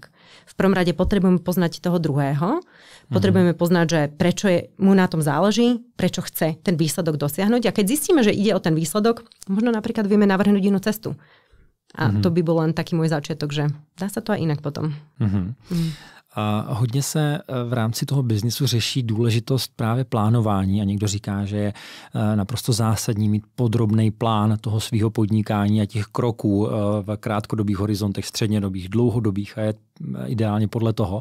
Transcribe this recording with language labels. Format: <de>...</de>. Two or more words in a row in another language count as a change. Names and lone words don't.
<sk>V prvom rade potrebujeme poznať toho druhého, potrebujeme poznať, že prečo mu na tom záleží, prečo chce ten výsledok dosiahnuť a keď zistíme, že ide o ten výsledok, možno napríklad vieme navrhnúť inú cestu. A to by bol len taký môj začiatok, že dá sa to aj inak potom.</sk> <cs>A hodně se v rámci toho biznisu řeší důležitost právě plánování a někdo říká, že je naprosto zásadní mít podrobný plán toho svého podnikání a těch kroků v krátkodobých horizontech, střednědobých, dlouhodobých a je ideálně podle toho.</cs>